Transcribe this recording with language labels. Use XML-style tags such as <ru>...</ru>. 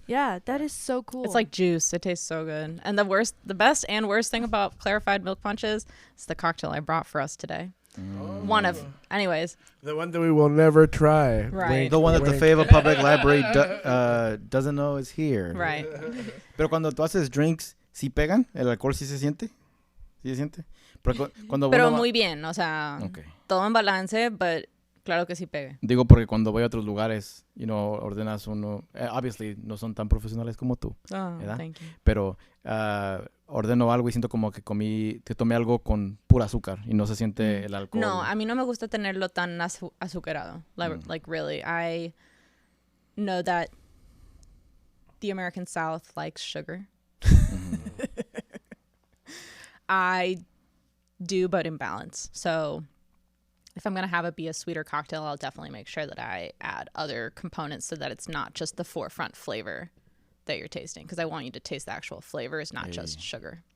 <en>Yeah, that is so cool. It's like juice. It tastes so good. And the best and worst thing about clarified milk punches is the cocktail I brought for us today. One of, anyways. The one that we will never try. Right. The one that the Fava Public Library doesn't know is here. Right.</en> <es>Pero cuando tú haces drinks, ¿sí pegan? ¿El alcohol sí se siente? ¿Sí se siente? Pero Muy bien, o sea,</es> <en>Okay.</en> <es>todo en balance, but claro que sí pegue. Digo porque cuando voy a otros lugares, ordenas uno, obviously no son tan profesionales como tú,</es> <en>Oh,</en> <es>¿verdad?</es> <en>thank you.</en> <es>Pero ordeno algo y siento como que tomé algo con pura azúcar y no se siente el alcohol. No, a mí no me gusta tenerlo tan azucarado.</es> <en>Like really, I know that the American South likes sugar. I do, but in balance. So if I'm going to have it be a sweeter cocktail, I'll definitely make sure that I add other components so that it's not just the forefront flavor that you're tasting, because I want you to taste the actual flavors, not just sugar.</en>